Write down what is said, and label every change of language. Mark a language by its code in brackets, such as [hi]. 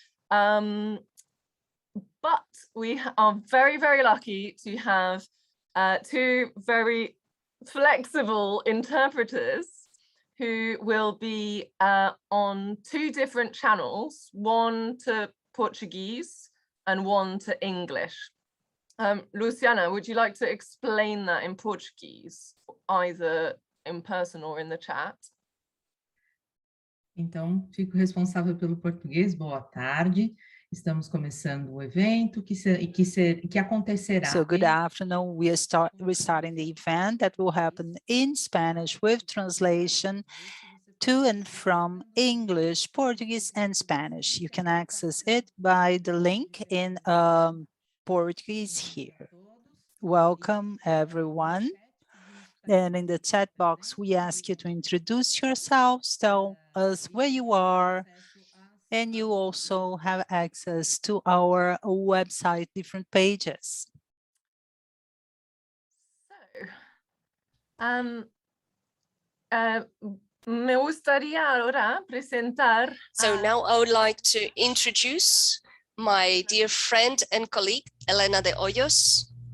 [en] But we are very, very lucky to have two very flexible interpreters who will be on two different channels, one to Portuguese and one to English. Luciana, would you like to explain that in Portuguese, either in person or in the chat? [pt] Então, fico responsável pelo português. Boa tarde. Estamos começando o evento que acontecerá. [en] So good afternoon. We're starting the event that will happen in Spanish with translation to and from English, Portuguese, and Spanish. You can access it by the link in Portuguese here. Welcome, everyone. And in the chat box, we ask you to introduce yourselves, tell us where you are, and you also have access to our website, different pages. [es] So, me gustaría ahora presentar. [en] So now I would like to introduce my dear friend and colleague, Elena de Hoyos.